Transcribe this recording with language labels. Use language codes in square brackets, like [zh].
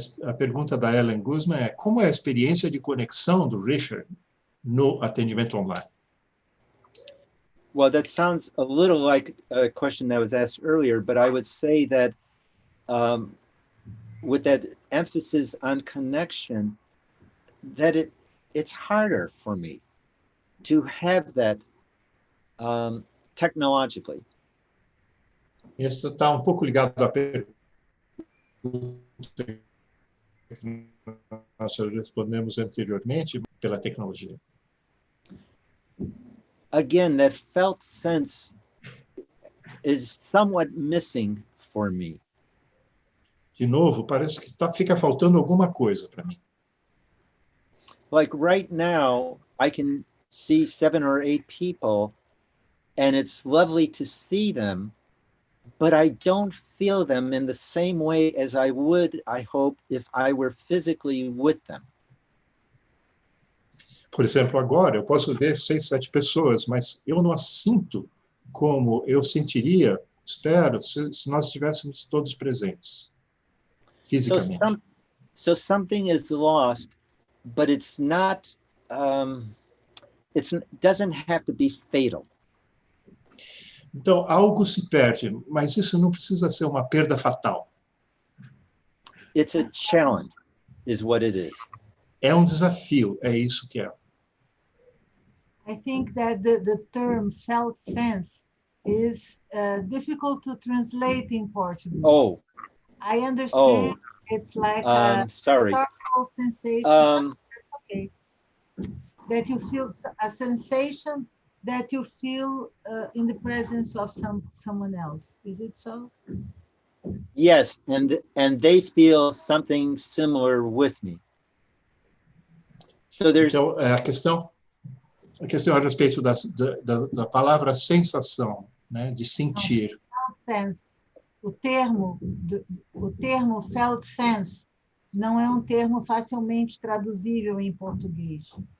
[pt] A pergunta da Helen Guzman é: como é a experiência de conexão do Richard no atendimento online? [en] Well, that sounds a little like a question that was asked earlier, but I would say that with that emphasis on connection, that it's harder for me to have that technologically. [pt] Isso está um pouco ligado à pergunta que nós respondemos anteriormente pela tecnologia. [en] Again, that felt sense is somewhat missing for me. [pt] De novo, parece que fica faltando alguma coisa para mim. [en] Like right now, I can see 7 or 8 people, and it's lovely to see them, but I don't feel them in the same way as I would, I hope, if I were physically with them. [pt] Por exemplo, agora eu posso ver 6, 7 pessoas, mas eu não as sinto como eu sentiria Espero, se nós estivéssemos todos presentes, fisicamente. [en] So something is lost, but it's not, it doesn't have to be fatal. [pt] Então, algo se perde, mas isso não precisa ser uma perda fatal. [en] It's a challenge, is what it is. [pt] É um desafio, é isso que é. [en] I think that the term felt sense is difficult to translate in Portuguese. Oh. I understand it's like a sorry. sensation. It's okay. That you feel a sensation that you feel in the presence of someone else. Is it so? Yes, and they feel something similar with me. So there's. [pt] Então, a questão a respeito da palavra sensação, né, de sentir. [en] Sense. [pt] O termo felt sense não é um termo facilmente traduzível em português.